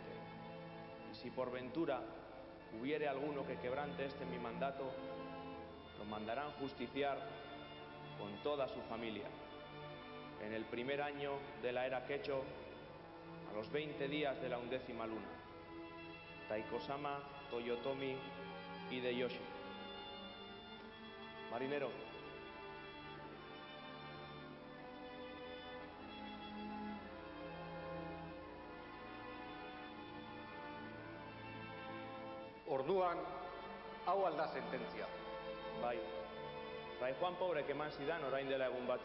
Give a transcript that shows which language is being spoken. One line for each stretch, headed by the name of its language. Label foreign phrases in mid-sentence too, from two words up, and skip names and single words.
Spanish: Y si por ventura hubiere alguno que quebrante mi mandato, lo mandarán justiciar con toda su familia. En el primer año de la era Kecho, a los 20 días de la 11ª luna. Taiko-sama, Toyotomi Hideyoshi. Marinero.
Basque: Orduan, hau alda sententzia. Bai. Fray Juan Pobrek eman zidan orain dela egun batzuk.